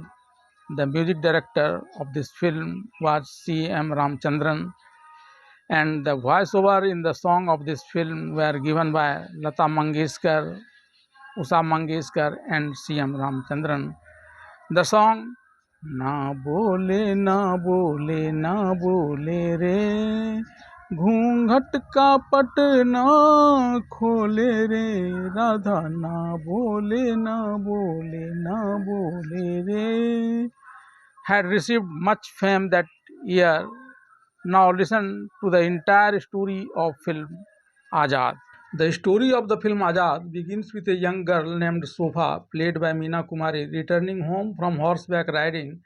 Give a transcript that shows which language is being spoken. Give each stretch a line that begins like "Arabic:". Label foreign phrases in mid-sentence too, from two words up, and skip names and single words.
English: The music director of this film was C.M. Ramchandran, and the voiceover in the song of this film were given by Lata Mangeshkar, Usha Mangeshkar, and C.M. Ramchandran. The song
Hindi: ना बोले ना बोले ना बोले रे घूंघट का पट ना खोले रे राधा ना बोले ना बोले ना बोले रे
English: had received much fame that year. Now listen to the entire story of film Azad. The story of the film Azad begins with a young girl named Soba, played by Meena Kumari, returning home from horseback riding.